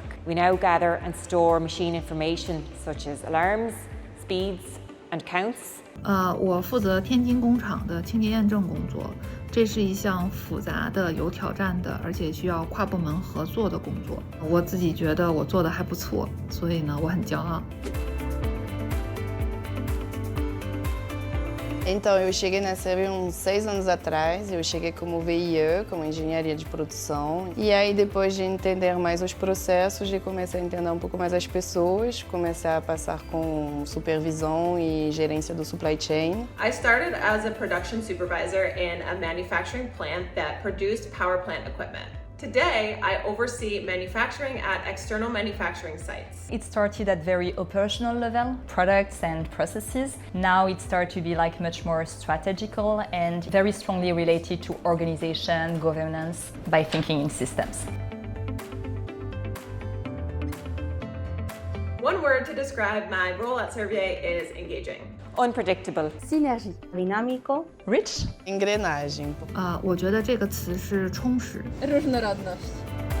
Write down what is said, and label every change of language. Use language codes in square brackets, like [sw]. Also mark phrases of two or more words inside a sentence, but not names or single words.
[en] We now gather and store machine information such as alarms, speeds and counts. [zh] 我负责天津工厂的清洁验证工作，这是一项复杂的、有挑战的，而且需要跨部门合作的工作。我自己觉得我做的还不错，所以呢，我很骄傲。 [pt] Então, eu cheguei na Servier uns 6 anos atrás, eu cheguei como VIE, como engenharia de produção, e aí depois de entender mais os processos, de começar a entender um pouco mais as pessoas, começar a passar com supervisão e gerência do [en] supply chain. I started as a production supervisor in a manufacturing plant that produced power plant equipment. Today, I oversee manufacturing at external manufacturing sites. It started at very operational level, products and processes. Now it started to be like much more strategical and very strongly related to organization, governance, by thinking in systems. One word to describe my role at Servier is engaging. Unpredictable. [fr] Synergie. [es] Dinámico. [en] Rich? [pt] Engrenagem. [zh] 我觉得这个词是充实。 [pl] Różnorodność.